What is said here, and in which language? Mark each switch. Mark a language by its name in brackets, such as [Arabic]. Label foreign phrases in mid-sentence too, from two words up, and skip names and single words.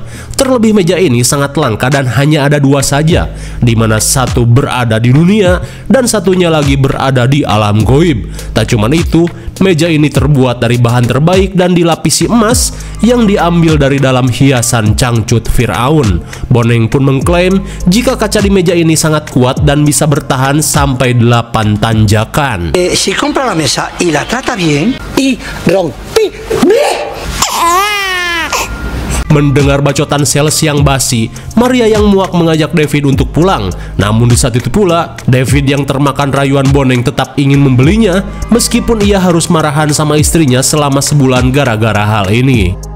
[Indonesian] Terlebih meja ini sangat langka dan hanya ada dua saja, di mana satu berada di dunia dan satunya lagi berada di alam goib. Tak cuma itu, meja ini terbuat dari bahan terbaik dan dilapisi emas yang diambil dari dalam hiasan cangcut Firaun. Boneng pun mengklaim jika kaca di meja ini sangat kuat dan bisa bertahan sampai 8 tanjakan. [Spanish] Si compra la mesa y la trata bien y rompi. [Indonesian] Mendengar bacotan sales yang basi, Maria yang muak mengajak David untuk pulang. Namun di saat itu pula, David yang termakan rayuan Boneng tetap ingin membelinya, meskipun ia harus marahan sama istrinya selama sebulan gara-gara hal ini.